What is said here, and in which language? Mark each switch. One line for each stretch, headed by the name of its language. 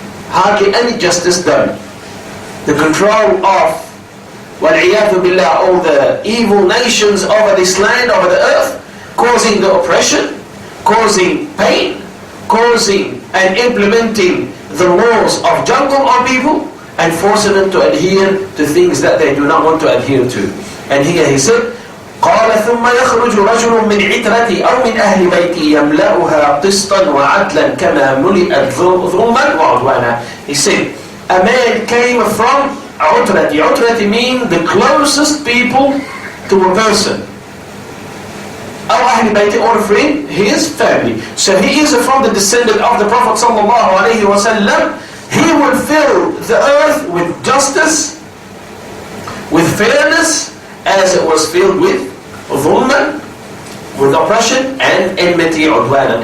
English: Hardly any justice done. The control of, وَالْعِيَاذُ بِاللَّهِ, all the evil nations over this land, over the earth, causing the oppression, causing pain, causing and implementing the laws of jungle on people, and forcing them to adhere to things that they do not want to adhere to.
Arabic: And here he said, قال ثم يخرج رجل من عترتي أو من أهل بيتي يملأها قسطا وعدلا كما ملئت ظلما وعدوانا.
English: He said, a man came from عترتي. عترتي means the closest people to a person. أو أهل بيتي, or friend, his family. So he is from the descendant of the Prophet sallallahu alaihi wasallam. He will fill the earth with justice, with fairness, as it was filled with dhulman, with oppression, and enmity, udwanan.